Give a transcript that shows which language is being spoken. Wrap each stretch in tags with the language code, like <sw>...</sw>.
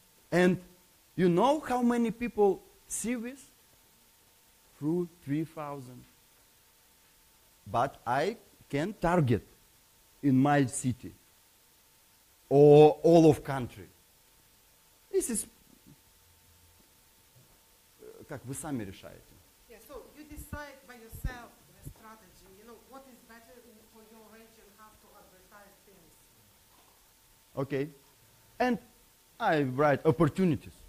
<en>And you know how many people see this? Through 3,000. But I can target in my city or all of country. This is</en> <ru>как вы сами решаете.</ru> <en>Yeah, so you decide by yourself the strategy. You know what is better for your region, how to advertise things. Okay, and I write opportunities.</en>